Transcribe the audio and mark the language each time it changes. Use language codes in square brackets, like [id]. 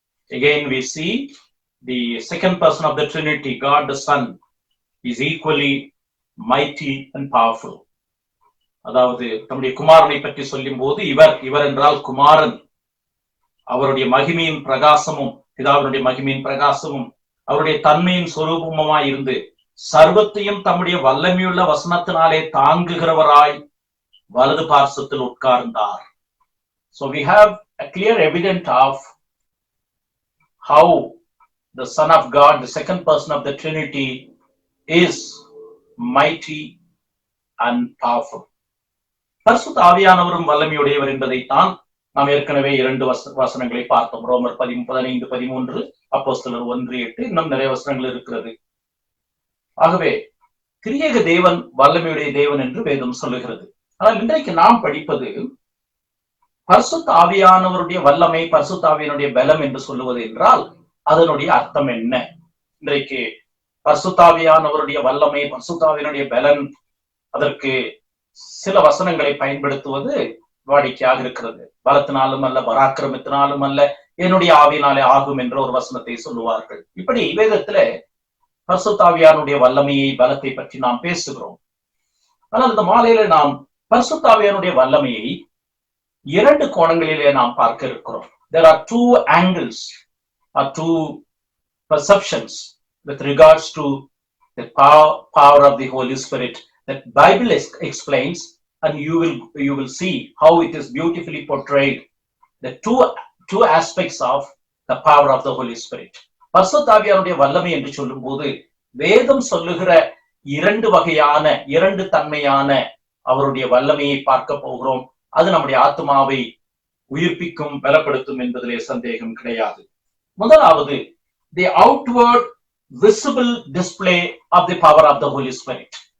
[en] Again we see the second person of the Trinity, God the Son, is equally mighty and powerful. [ta] அதாவது தம்முடைய குமாரனை பற்றி சொல்லும் போது இவர் என்றால் குமாரன், அவருடைய மகிமையின் பிரகாசமும் பிதாவினுடைய மகிமையின் பிரகாசமும் அவருடைய தன்மையின் சொரூபமாய் இருந்து சர்வத்தையும் தம்முடைய வல்லமையுள்ள வசனத்தினாலே தாங்குகிறவராய் வலது பார்சத்தில் உட்கார்ந்தார். [en] So we have a clear evidence of how the Son of God, the second person of the Trinity, is mighty and powerful. [ta] பரிசுத்த ஆவியானவரும் வல்லமையுடையவர் என்பதைத்தான் நாம் ஏற்கனவே 2 வசனங்களை பார்த்தோம். ரோமர் 15-13, அப்போஸ்தலர் 1:8, இன்னும் நிறைய வசனங்கள் இருக்கிறது. ஆகவே திரியேக தேவன் வல்லமையுடைய தேவன் என்று வேதம் சொல்லுகிறது. ஆனால் இன்றைக்கு நாம் படிப்பது பரிசுத்த ஆவியானவருடைய வல்லமை, பரிசுத்த ஆவியானுடைய பலம் என்று சொல்லுவது என்றால் அதனுடைய அர்த்தம் என்ன? இன்றைக்கு பரிசுத்த ஆவியானவருடைய வல்லமை, பரிசுத்த ஆவியானுடைய பலன், அதற்கு சில வசனங்களை பயன்படுத்துவது வாடிக்கையாக இருக்கிறது. பலத்தினாலும் அல்ல, பராக்கிரமத்தினாலும் அல்ல, என்னுடைய ஆவியினாலே ஆகும் என்ற ஒரு வசனத்தை சொல்லுவார்கள். இப்படி வேதத்துல பரிசுத்த ஆவியானுடைய வல்லமையை, பலத்தை பற்றி நாம் பேசுகிறோம். ஆனால் இந்த மாலையில நாம் பரிசுத்த ஆவியானுடைய வல்லமையை 2 கோணங்களிலே நாம் பார்க்க இருக்கிறோம். [en] There are 2 angles or 2 perceptions with regards to the power of the Holy Spirit that Bible explains, and you will see how it is beautifully portrayed, the two aspects of the power of the Holy Spirit. [ta] பரிசுத்த ஆவியானுடைய வல்லமை என்று சொல்லும் போது வேதம் சொல்லுகிற 2 வகையான, 2 தன்மையான அவருடைய வல்லமையை பார்க்க போகிறோம். அது நம்முடைய ஆத்மாவை உயிர்ப்பிக்கும், பலப்படுத்தும் என்பதிலே சந்தேகம் கிடையாது. [en] முதலாவது, the outward visible display of the power of the Holy Spirit.